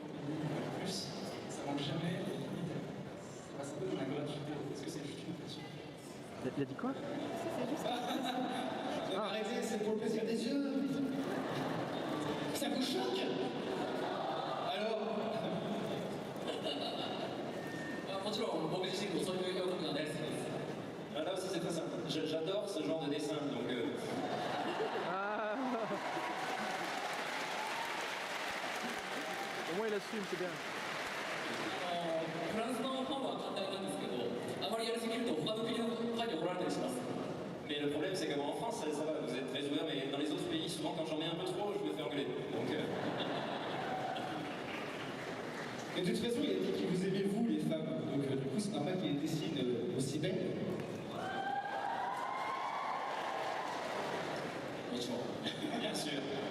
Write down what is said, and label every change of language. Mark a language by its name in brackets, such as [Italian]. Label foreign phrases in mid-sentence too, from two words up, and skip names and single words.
[French] En plus, ça manque jamais. Ça passe un peu dans la gratuité. Est-ce que c'est juste une question? Il a dit quoi? Arrêtez, c'est pour le plaisir des yeux. Ça vous choque? Alors [Japanese] もちろん僕自身もそういう表現が大好きです。 [French] Là aussi c'est très simple. J'adore ce genre de dessin, donc... Au moins il assume, c'est bien. [Japanese] フランスのファンは簡単なんですけど、あまりやりすぎると他の国のファンに怒られたりします。 [French] Mais le problème c'est qu'en France, ça va, vous êtes très ouvert, mais dans les autres pays, souvent quand j'en mets un peu trop, je me fais engueuler. Donc... Mais de toute façon, il a dit que vous aimez vous les femmes, donc du coup c'est normal qu'il dessine aussi belle. Bien sûr.